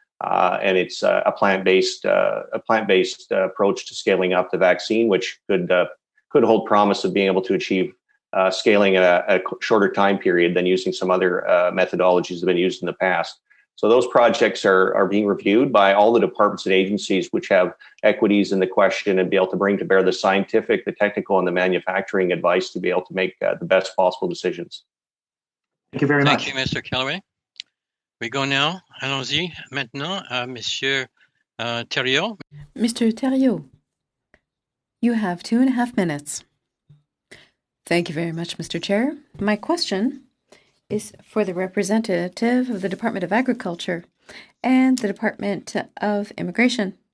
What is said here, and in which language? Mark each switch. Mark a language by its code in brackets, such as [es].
[en] And it's a plant-based approach to scaling up the vaccine, which could hold promise of being able to achieve scaling at a shorter time period than using some other methodologies that have been used in the past. So those projects are being reviewed by all the departments and agencies which have equities in the question and be able to bring to bear the scientific, the technical, and the manufacturing advice to be able to make the best possible decisions. Thank you very much. Thank you, Mr. Callaway. We go now. [fr] Allons-y maintenant à Monsieur Thériault. [en] Mr. Thériault, you have 2.5 minutes. Thank you very much, Mr. Chair. My question is for the representative of the Department of Agriculture and the Department of Immigration.